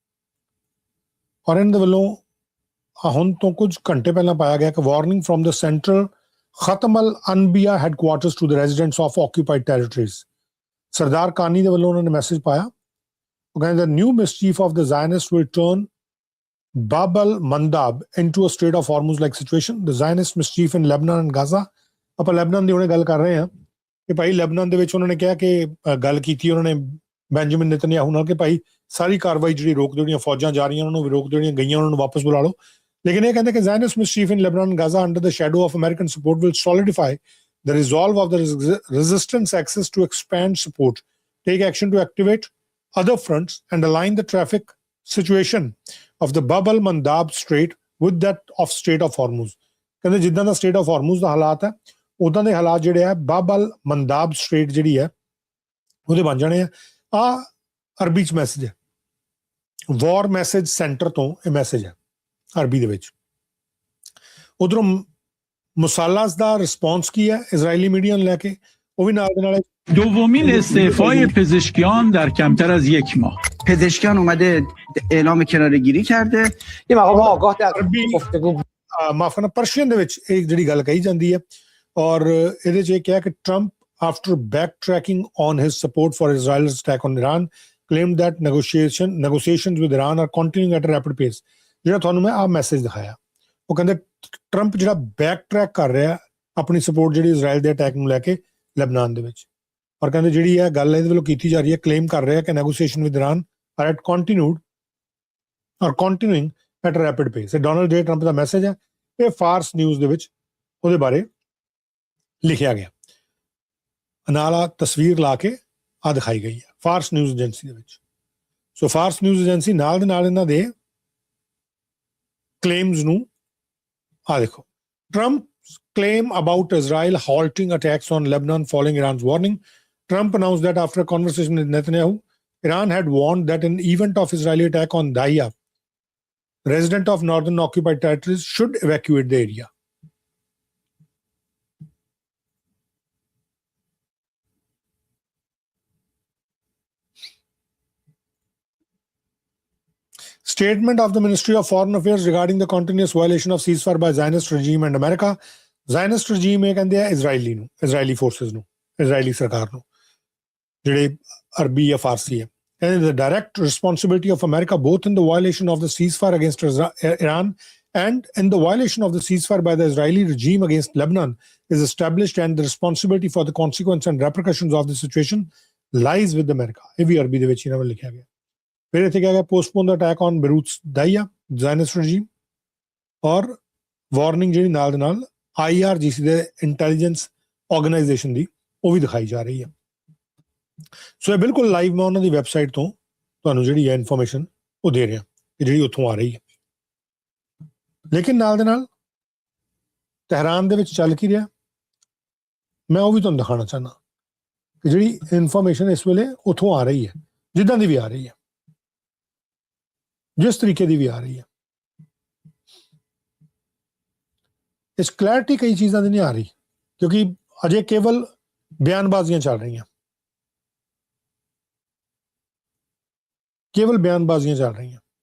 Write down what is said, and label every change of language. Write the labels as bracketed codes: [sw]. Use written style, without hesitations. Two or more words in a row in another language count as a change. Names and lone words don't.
[pa] ਔਰ ਇਹਨਾਂ ਦੇ ਵੱਲੋਂ ਹੁਣ ਤੋਂ ਕੁਝ ਘੰਟੇ ਪਹਿਲਾਂ ਪਾਇਆ ਗਿਆ ਕਿ [en] Warning from the Central Khatam al-Anbiya Headquarters to the residents of occupied territories. [pa] ਸਰਦਾਰ ਕਾਨੀ ਦੇ ਵੱਲੋਂ ਉਹਨਾਂ ਨੇ ਮੈਸੇਜ ਪਾਇਆ, ਉਹ ਕਹਿੰਦੇ [en] new mischief of the Zionist will turn Bab al-Mandab into a Strait of Hormuz like situation. The Zionist mischief in Lebanon and Gaza. [pa] ਆਪਾਂ ਲੈਬਨਾਨ ਦੀ ਉਹਨੇ ਗੱਲ ਕਰ ਰਹੇ ਹਾਂ ਕਿ ਭਾਈ ਲੈਬਨਾਨ ਦੇ ਵਿੱਚ ਉਹਨਾਂ ਨੇ ਕਿਹਾ ਕਿ ਗੱਲ ਕੀਤੀ ਉਹਨਾਂ ਨੇ ਬੈਂਜਾਮਿਨ ਨੇਤਨਯਾਹੂ ਨਾਲ ਕਿ ਭਾਈ ਸਾਰੀ ਕਾਰਵਾਈ ਜਿਹੜੀ ਰੋਕ ਦਿਓ, ਜਿਹੜੀਆਂ ਫੌਜਾਂ ਜਾ ਰਹੀਆਂ ਉਹਨਾਂ ਨੂੰ ਵੀ ਰੋਕ ਦਿਓ, ਜਿਹੜੀਆਂ ਗਈਆਂ ਉਹਨਾਂ ਨੂੰ ਵਾਪਸ ਬੁਲਾ ਲਓ। ਲੇਕਿਨ ਇਹ ਕਹਿੰਦੇ ਕਿ [en] Zionist mischief in Lebanon and Gaza under the shadow of American support will solidify the resolve of the resistance axis to expand support, take action to activate other fronts and align the traffic situation of the Bab al-Mandab Strait with that of Strait of Hormuz. [pa] ਕਹਿੰਦੇ ਜਿੱਦਾਂ ਦਾ Strait of Hormuz ਦਾ ਹਾਲਾਤ ਹੈ ਉਦਾਂ ਦੇ ਹਾਲਾਤ ਜਿਹੜੇ ਆ Bab al-Mandab Strait ਜਿਹੜੀ ਹੈ ਉਹਦੇ ਬਣ ਜਾਣੇ ਆ। ਅਰਬੀ ਚ ਮੈਸੇਜ ਹੈ, ਵਾਰ ਮੈਸੇਜ ਸੈਂਟਰ ਤੋਂ ਇਹ ਮੈਸੇਜ ਹੈ ਅਰਬੀ ਦੇ ਵਿੱਚ। ਉਧਰੋਂ ਮੁਸਾਲਾਸ ਦਾ ਰਿਸਪੌਂਸ ਕੀ ਹੈ ਇਜ਼ਰਾਈਲੀ ਮੀਡੀਆ ਨੂੰ ਲੈ ਕੇ, ਉਹ ਵੀ ਨਾਲ ਦੇ ਨਾਲ [fa] دومین استعفای پزشکیان در کمتر از یک ماه. پزشکیان اومده اعلام کناره‌گیری کرده. یه مقام آگاه در [pa] گفتگو ਮਾਫ ਕਰਨਾ ਪਰਸ਼ੀਅਨ ਦੇ ਵਿੱਚ ਇਹ ਜਿਹੜੀ ਗੱਲ ਕਹੀ ਜਾਂਦੀ ਹੈ। ਔਰ ਇਹਦੇ 'ਚ ਇਹ ਕਿਹਾ ਕਿ [en] ਟਰੰਪ after backtracking on his support for Israel's attack on Iran claimed that negotiations with Iran are continuing at a rapid pace. [pa] ਜਿਹੜਾ ਤੁਹਾਨੂੰ ਮੈਂ ਆਹ ਮੈਸੇਜ ਦਿਖਾਇਆ, ਉਹ ਕਹਿੰਦੇ ਟਰੰਪ ਜਿਹੜਾ [en] back track [pa] ਕਰ ਰਿਹਾ ਆਪਣੀ ਸਪੋਰਟ ਜਿਹੜੀ ਇਜ਼ਰਾਈਲ ਦੇ ਅਟੈਕ ਨੂੰ ਲੈ ਕੇ ਲੈਬਨਾਨ ਦੇ ਵਿੱਚ। ਔਰ ਕਹਿੰਦੇ ਜਿਹੜੀ ਇਹ ਗੱਲ ਇਹਦੇ ਵੱਲੋਂ ਕੀਤੀ ਜਾ ਰਹੀ ਹੈ, ਕਲੇਮ ਕਰ ਰਿਹਾ ਕਿ [en] negotiation with Iran are at continuing at rapid pace. [pa] ਇਹ ਡੋਨਲਡ ਜੇ ਟਰੰਪ ਦਾ ਮੈਸੇਜ ਹੈ, ਇਹ ਫਾਰਸ ਨਿਊਜ਼ ਦੇ ਵਿੱਚ ਉਹਦੇ ਬਾਰੇ ਲਿਖਿਆ ਗਿਆ। ਨਾਲ ਆ ਤਸਵੀਰ ਲਾ ਕੇ ਆ ਦਿਖਾਈ ਗਈ ਹੈ ਫਾਰਸ ਨਿਊਜ਼ ਏਜੰਸੀ ਦੇ ਵਿੱਚ। ਸੋ ਫਾਰਸ ਨਿਊਜ਼ ਏਜੰਸੀ ਨਾਲ ਦੇ ਨਾਲ ਇਹਨਾਂ ਦੇ ਕਲੇਮਸ ਨੂੰ ਆ ਦੇਖੋ। [en] Trump's claim about Israel halting attacks on Lebanon following Iran's warning. Trump announced that after a conversation with Netanyahu, Iran had warned that in event of Israeli attack on Daya, residents of northern occupied territories should evacuate the area. Statement of the Ministry of Foreign Affairs regarding the continuous violation of ceasefire by Zionist regime and America. Zionist regime [pa] ਇਹ ਕਹਿੰਦੇ ਆ [en] Israeli forces [pa] ਨੂੰ, Israeli ਸਰਕਾਰ ਨੂੰ, ਜਿਹੜੇ ਅਰਬੀ ਜਾਂ ਫਾਰਸੀ ਹੈ। [en] And the direct responsibility of America both in the violation of the ceasefire against Iran and in the violation of the ceasefire by the Israeli regime against Lebanon is established, and the responsibility for the consequence and repercussions of the situation lies with America. [pa] ਇਹ ਵੀ ਅਰਬੀ ਦੇ ਵਿੱਚ ਇਹਨਾਂ ਵੱਲ ਲਿਖਿਆ ਗਿਆ। ਫਿਰ ਇੱਥੇ ਕਿਹਾ ਗਿਆ [en] postpone the attack on Beirut Daya, Zionist regime, [pa] ਔਰ ਵਾਰਨਿੰਗ ਜਿਹੜੀ ਨਾਲ ਦੇ ਨਾਲ IRGC ਦੇ [en] intelligence organization [pa] ਦੀ ਉਹ ਵੀ ਦਿਖਾਈ ਜਾ ਰਹੀ ਹੈ। ਸੋ ਇਹ ਬਿਲਕੁਲ ਲਾਈਵ ਮੈਂ ਉਹਨਾਂ ਦੀ ਵੈਬਸਾਈਟ ਤੋਂ ਤੁਹਾਨੂੰ ਜਿਹੜੀ ਹੈ ਇਨਫੋਰਮੇਸ਼ਨ ਉਹ ਦੇ ਰਿਹਾ ਕਿ ਜਿਹੜੀ ਉੱਥੋਂ ਆ ਰਹੀ ਹੈ। ਲੇਕਿਨ ਨਾਲ ਦੇ ਨਾਲ ਤਹਿਰਾਨ ਦੇ ਵਿੱਚ ਚੱਲ ਕੀ ਰਿਹਾ ਮੈਂ ਉਹ ਵੀ ਤੁਹਾਨੂੰ ਦਿਖਾਉਣਾ ਚਾਹੁੰਦਾ ਕਿ ਜਿਹੜੀ ਇਨਫੋਰਮੇਸ਼ਨ ਇਸ ਵੇਲੇ ਉੱਥੋਂ ਆ ਰਹੀ ਹੈ, ਜਿੱਦਾਂ ਦੀ ਵੀ ਆ ਰਹੀ ਹੈ, ਜਿਸ ਤਰੀਕੇ ਦੀ ਵੀ ਆ ਰਹੀ ਹੈ, ਇਸ ਕਲੈਰਿਟੀ ਕਈ ਚੀਜ਼ਾਂ ਦੀ ਨਹੀਂ ਆ ਰਹੀ ਕਿਉਂਕਿ ਅਜੇ ਕੇਵਲ ਬਿਆਨਬਾਜ਼ੀਆਂ ਚੱਲ ਰਹੀਆਂ, ਕੇਵਲ ਬਿਆਨਬਾਜ਼ੀਆਂ ਚੱਲ ਰਹੀਆਂ।